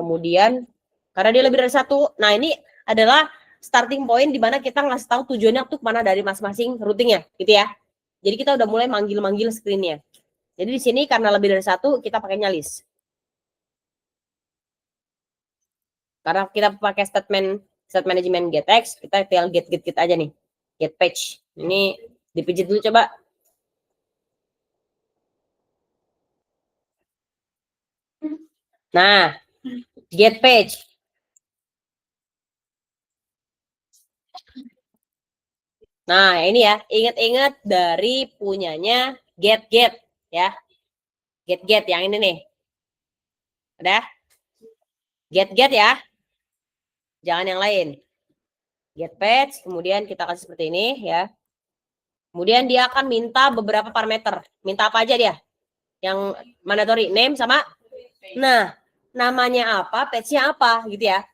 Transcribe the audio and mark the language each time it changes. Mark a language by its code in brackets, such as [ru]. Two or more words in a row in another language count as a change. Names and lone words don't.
[id] Kemudian karena dia lebih dari satu. Nah, ini adalah [en] starting point [id] di mana kita ngasih tahu tujuannya tuh mana dari masing-masing routingnya gitu ya. Jadi kita udah mulai manggil-manggil screen-nya. Jadi di sini karena lebih dari satu kita pakainya list. Karena kita pakai [en] state management get text, [id] kita tinggal get aja nih. [en] Get page. [id] Ini dipijit dulu coba. Nah, [en] get page. [id] Nah, ini ya, ingat-ingat dari punyanya get ya. Get yang ini nih. Udah? Get ya. Jangan yang lain. [en] Get page, [id] kemudian kita kasih seperti ini ya. Kemudian dia akan minta beberapa parameter. Minta apa aja dia? Yang mandatory, name sama. Nah, namanya apa, page-nya apa gitu ya.